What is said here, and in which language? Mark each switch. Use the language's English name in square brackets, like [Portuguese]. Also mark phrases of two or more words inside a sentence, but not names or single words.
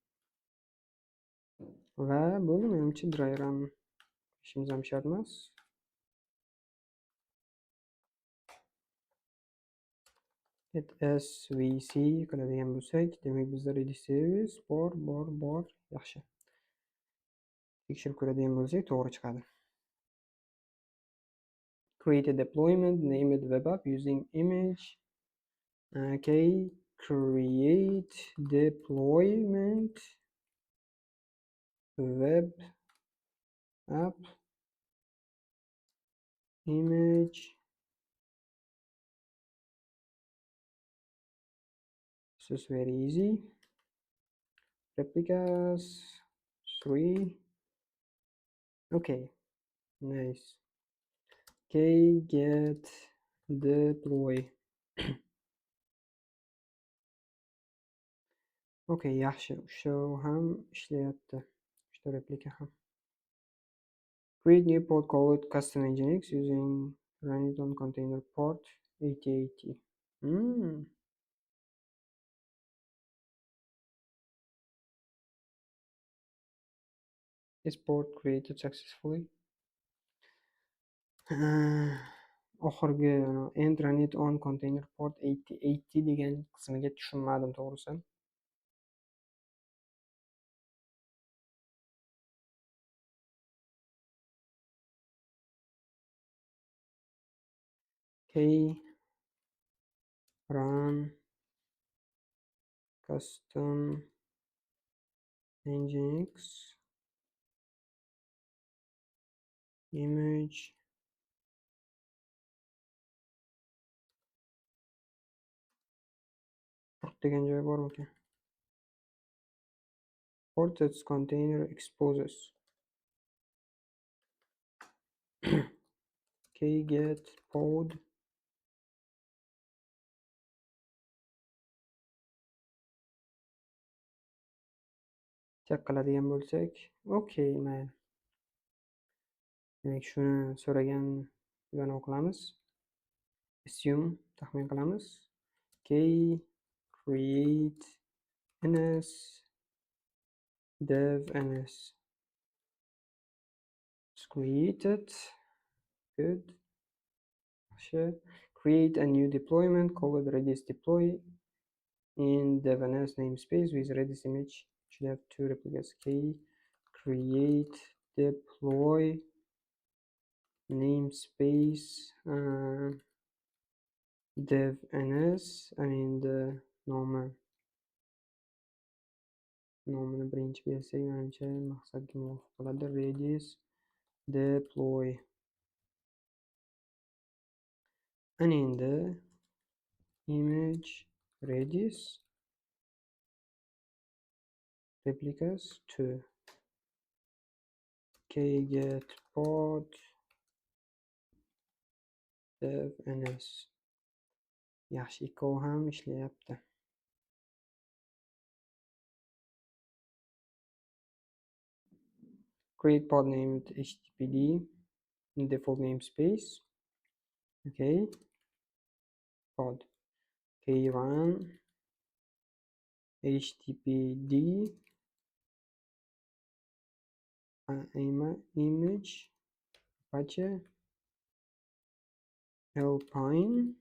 [Uzbek] Va bo'ldi, menimcha [English] dry run [Uzbek] ishimiz ham shart emas. [English] Get svc [Uzbek] qiladigan bo'lsak, demak bizda [English] redis service [Uzbek] bor. Yaxshi. Tekshirib ko'radigan bo'lsak, to'g'ri chiqadi. [English] Create a deployment, name it web app using image. Okay, create deployment web app image. This is very easy. Replicas 3. Okay, nice. Okay, get deploy. [Uzbek] Okay, yaxshi. Shu ham ishlayapti. Uchta replika ham. [English] Create new port called custom nginx using run it on container port 8080. Is port created successfully? [Uzbek] Oxirgi [English] and run it on container port 8080 [Uzbek] degan qismiga tushunmadim to'g'risi. [English] Okay, run custom nginx image port [Uzbek] degan joyi bormikan? [English] Port that container exposes. Okay, get pod. [Uzbek] Check qiladigan bo'lsak, okay, mayli. Demak, shuni so'ragan buni o'qilamiz. Assume taxmin qilamiz. [English] Okay, create ns dev ns. It's created. Good. Create a new deployment, call it redis deploy in dev ns namespace with redis image. Should have 2 replicas. Okay, create deploy namespace dev ns. [Uzbek] The nomini birinchi bersak, menimcha maqsadga muvofiq bo'ladi. [English] Redis deploy. The image redis replicas 2. Okay, get pod dev ns. [Uzbek] Yaxshi, ikkovi ham ishlayapti. [English] Create pod named httpd in default namespace. Okay, pod. Okay, run httpd image apache alpine.